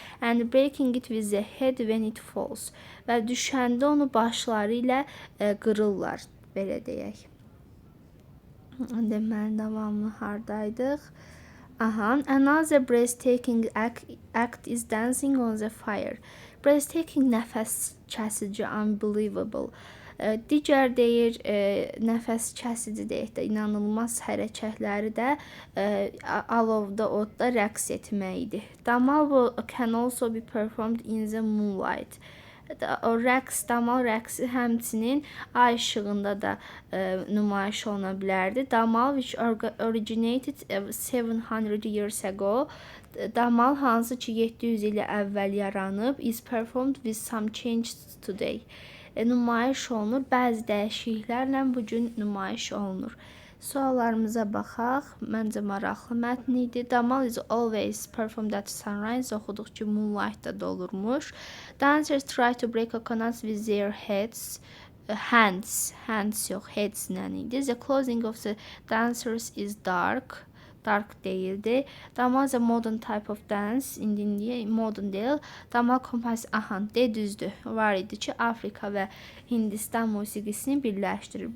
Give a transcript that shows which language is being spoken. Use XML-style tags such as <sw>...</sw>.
<en>And breaking it with the head when it falls.</en> <az>Və düşəndə onu başları ilə qırırlar, belə deyək. Deməli, davamlı hardaydıq?</az> <en>Another breathtaking act is dancing on the fire. Breathtaking,</en> <az>nəfəs kəsici,</az> <en>unbelievable.</en> <az>Digər deyir, nəfəs kəsici deyək də, inanılmaz hərəkətləri də alovda, odda rəqs etməkdir.</az> <en>Damal can also be performed in the moonlight.</en> <az>Damal rəqsi həmçinin ay işığında da nümayiş oluna bilərdi.</az> <en>Damal, which originated 700 years ago,</en> <az>Damal hansı ki 700 il əvvəl yaranıb,</az> <en>is performed with some changes today.</en> <az>Nümayiş olunur, bəzi dəyişikliklərlə bugün nümayiş olunur. Suallarımıza baxaq. Məncə maraqlı mətn idi.</az> <en>Damal is always performed at sunrise.</en> <az>Oxuduq ki, moonlight-da da olurmuş.</az> <en>Dancers try to break coconuts with their hands</en> <az>yox,</az> <en>heads</en> <az>ilə idi.</az> <en>The clothing of the dancers is dark</en> <az>deyildi.</az> <en>Damal is a modern type of dance.</en> <az>İndi modern deyil. Damal kompozisiya, düzdür. Var idi ki, Afrika və Hindistan musiqisini birləşdirir.</az>